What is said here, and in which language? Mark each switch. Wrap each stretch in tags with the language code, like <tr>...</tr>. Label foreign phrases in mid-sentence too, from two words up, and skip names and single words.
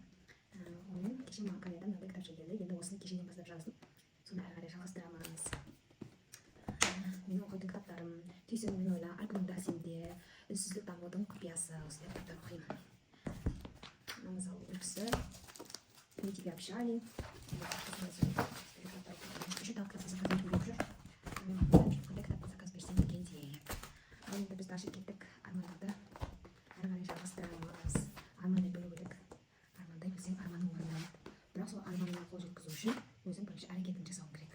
<kk>Оның кеше маған кореядан мынандай кітапша келді. Енді осыны кешеден бастап жаздым. Соны әрі қарай жалғастырамыз. Мен оқитын кітаптарым «Түйсің мен ойла», «Арканың дәрісінде», «Үнсіздік дамудың құпиясы» осындай кітаптар оқимын. Мысалы, үлгісі</kk> <ru>«Мы тебя общали».</ru> <kk>Еще тағы кітап заказать болып жүр. Қандай кітапқа заказ берсем деген деп. Енді біз ашып кеттік. Армандарды әрі қарай жалғастырамыз. Армандай білу керек. Армандай білсең, арманың орындалады. Бірақ сол арманыңа қол жеткізу үшін өзің бірінші әрекетін жасауың керек.</kk>